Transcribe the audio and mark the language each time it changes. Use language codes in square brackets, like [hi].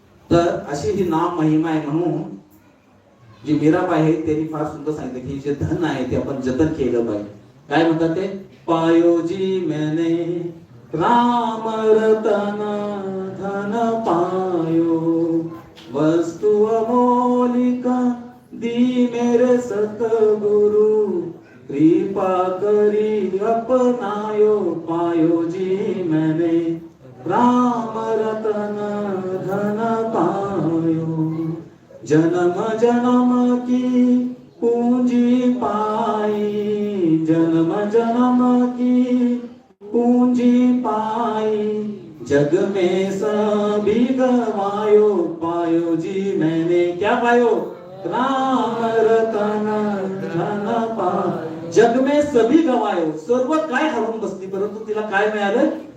[mr] तर अशी ही नाम महिमा आहे. म्हणून जी मीराबाई आहे त्यांनी फार सुंदर सांगितलं की जे धन आहे ते आपण जतन केलं पाहिजे. काय म्हणतात ते? [hi] पायोजी मैंने राम रतन धन पायो, वस्तु अमोलिका दी मेरे सतगुरु, कृपा करी अपनायो, पायोजी मैंने राम रतन धन पायो, जन्म जन्म की पूंजी पाई, जन्म जन्म की पूंजी पाई, जग में सभी गवायो, पायो जी मैंने क्या पायो? राम रतन धन पायो. जग में सभी गवायो, [mr] सर्व काय हरून बसली, परंतु तिला काय मिळालं?